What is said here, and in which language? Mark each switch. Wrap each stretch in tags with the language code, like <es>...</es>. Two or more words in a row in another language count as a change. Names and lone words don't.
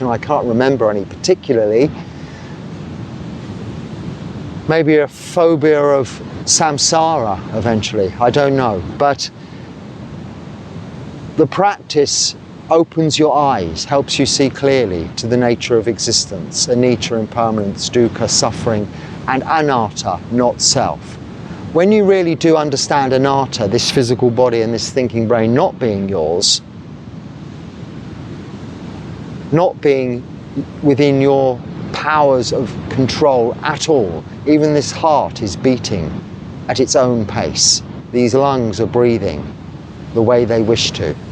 <en>I can't remember any particularly. Maybe a phobia of samsara eventually, I don't know. But the practice opens your eyes, helps you see clearly to the nature of existence, anicca, impermanence, dukkha, suffering, and anatta, not self. When you really do understand anatta, this physical body and this thinking brain not being yours, not being within your powers of control at all, even this heart is beating at its own pace, these lungs are breathing the way they wish to.</en>